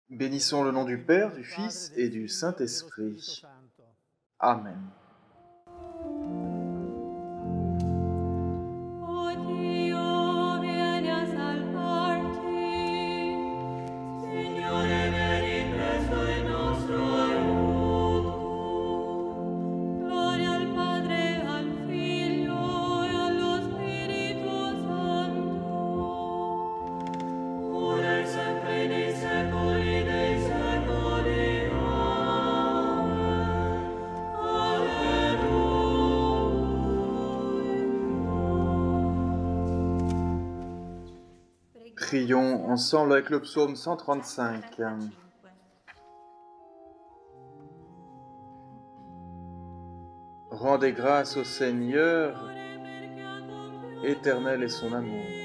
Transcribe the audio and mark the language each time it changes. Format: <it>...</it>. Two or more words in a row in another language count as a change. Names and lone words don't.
<fr>Bénissons le nom du Père, du Fils et du Saint-Esprit. Amen.</fr> <it>O Dio, vieni a salvarci. Signore, vieni presto in nostro aiuto. Gloria al Padre, al Figlio e allo Spirito Santo. Ora e sempre nei secoli dei secoli. Amen.</it> <fr>Prions ensemble avec le psaume 135. Rendez grâce au Seigneur, éternel est son amour.</fr>